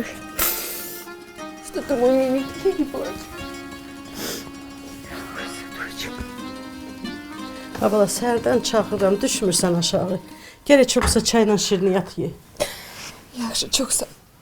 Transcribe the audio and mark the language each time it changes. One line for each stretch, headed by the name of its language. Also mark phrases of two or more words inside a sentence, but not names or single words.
Russian: Что-то мой миленький, я не плачу.
Azerbaijani: Abla, səhərdən çaxıram, düşmürsən aşağı. Gərək çoxsa çayla şirniyyat ye. Yaxşı, çox sağ ol.